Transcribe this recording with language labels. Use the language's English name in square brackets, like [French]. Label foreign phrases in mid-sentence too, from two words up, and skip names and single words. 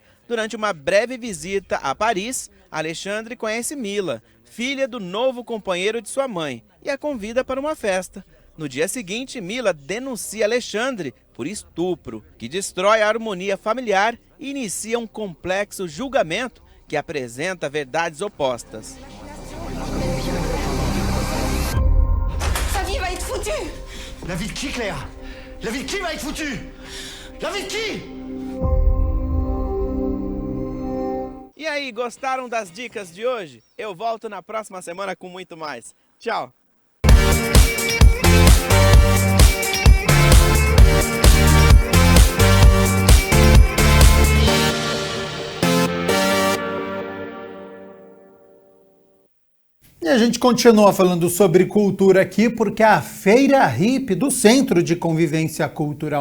[Portuguese] Durante uma breve visita a Paris, Alexandre conhece Mila, filha do novo companheiro de sua mãe, e a convida para uma festa. No dia seguinte, Mila denuncia Alexandre por estupro, que destrói a harmonia familiar e inicia um complexo julgamento que apresenta verdades opostas. [French] Sa vie va être foutue! La vie de qui, Claire? La vie de qui va être foutue? La vie de qui? [Portuguese] E aí, gostaram das dicas de hoje? Eu volto na próxima semana com muito mais. Tchau! E a gente continua falando sobre cultura aqui porque a Feira Hip do Centro de Convivência Cultural